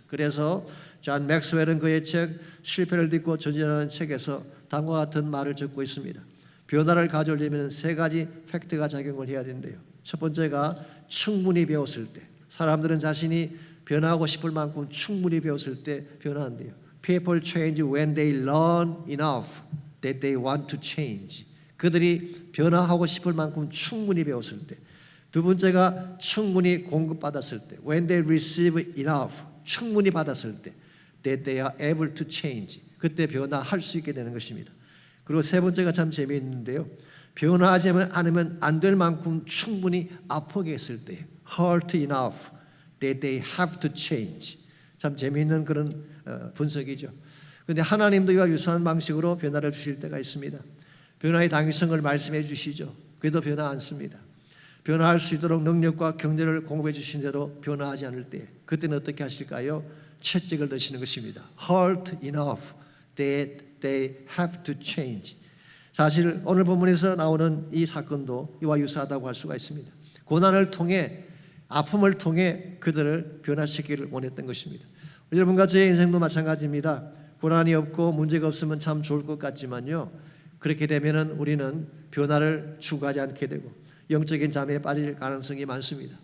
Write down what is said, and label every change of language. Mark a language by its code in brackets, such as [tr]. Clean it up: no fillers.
[ko] 그래서 존 맥스웰은 그의 책 실패를 딛고 전진하는 책에서 다음과 같은 말을 적고 있습니다. 변화를 가져오려면 세 가지 팩트가 작용을 해야 된대요. 첫 번째가 충분히 배웠을 때, 사람들은 자신이 변화하고 싶을 만큼 충분히 배웠을 때 변화한대요. [en] People change when they learn enough that they want to change. [ko] 그들이 변화하고 싶을 만큼 충분히 배웠을 때. 두 번째가 충분히 공급받았을 때, [en] when they receive enough, [ko] 충분히 받았을 때, [en] that they are able to change. [ko] 그때 변화할 수 있게 되는 것입니다. 그리고 세 번째가 참 재미있는데요. 변화하지 않으면 안 될 만큼 충분히 아프게 했을 때, [en] hurt enough that they have to change. [ko] 참 재미있는 그런 분석이죠. 그런데 하나님도 이와 유사한 방식으로 변화를 주실 때가 있습니다. 변화의 당위성을 말씀해 주시죠. 그래도 변화 않습니다. 변화할 수 있도록 능력과 경제를 공급해 주신 대로 변화하지 않을 때, 그때는 어떻게 하실까요? 채찍을 드시는 것입니다. [en] hurt enough that they have to change. [ko] 사실 오늘 본문에서 나오는 이 사건도 이와 유사하다고 할 수가 있습니다. 고난을 통해, 아픔을 통해 그들을 변화시키기를 원했던 것입니다. 여러분과 제 인생도 마찬가지입니다. 고난이 없고 문제가 없으면 참 좋을 것 같지만요, 그렇게 되면은 우리는 변화를 추구하지 않게 되고 영적인 잠에 빠질 가능성이 많습니다.